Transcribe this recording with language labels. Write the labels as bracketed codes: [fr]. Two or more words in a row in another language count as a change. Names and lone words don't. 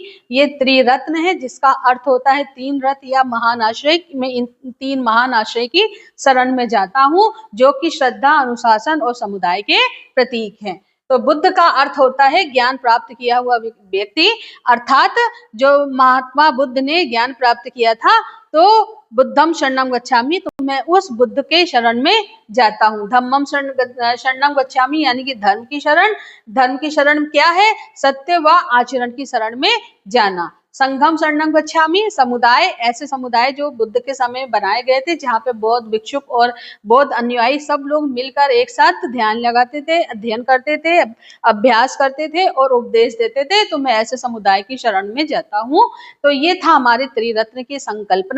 [hi] ये त्रिरत्न है जिसका अर्थ होता है तीन रत्न या महान आश्रय। मैं इन तीन महान आश्रय की शरण में जाता हूँ जो कि श्रद्धा, अनुशासन और समुदाय के प्रतीक हैं। तो बुद्ध का अर्थ होता है ज्ञान प्राप्त किया हुआ व्यक्ति, अर्थात जो महात्मा बुद्ध ने ज्ञान प्राप्त किया था। [pi] तो बुद्धम शरणं गच्छामि, [hi] तो मैं उस बुद्ध के शरण में जाता हूँ। [pi] धम्मम शरणं गच्छामि, [hi] यानी कि धर्म की शरण। धर्म की शरण क्या है? सत्य व आचरण की शरण में जाना। [pi] संघम शरणं गच्छामि, [hi] समुदाय, ऐसे समुदाय जो बुद्ध के समय बनाए गए थे जहाँ पे बौद्ध भिक्षुक और बौद्ध अनुयायी सब लोग मिलकर एक साथ ध्यान लगाते थे, अध्ययन करते थे, अभ्यास करते थे और उपदेश देते थे। तो मैं ऐसे समुदाय की शरण में जाता हूँ। तो ये था हमारे त्रिरत्न की संकल्पना।